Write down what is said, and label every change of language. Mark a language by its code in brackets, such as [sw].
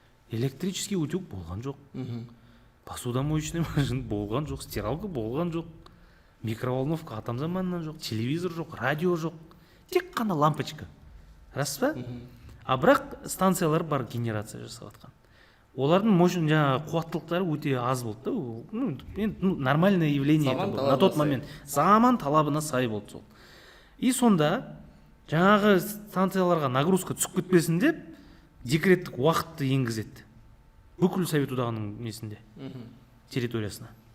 [kk] Электрический утюг болған жоқ. Посудомоечный машина болған жоқ, стиралка болған жоқ. Микроволновка атам заманынан жоқ, телевизор жоқ, радио жоқ. Тек қана лампочка. Рас па? А бірақ станциялар бар генерация жасап жатқан. Олардың жаңағы қуаттылықтары өте аз болды да. [ru] Нормальное явление на тот момент. [kk] Заман талабына сай болды сол. И сонда жаңағы станцияларға нагрузка түсіп кетпесін деп декреттік уақытты енгізеді. Бүкіл Совет одағының несінде, территориясына.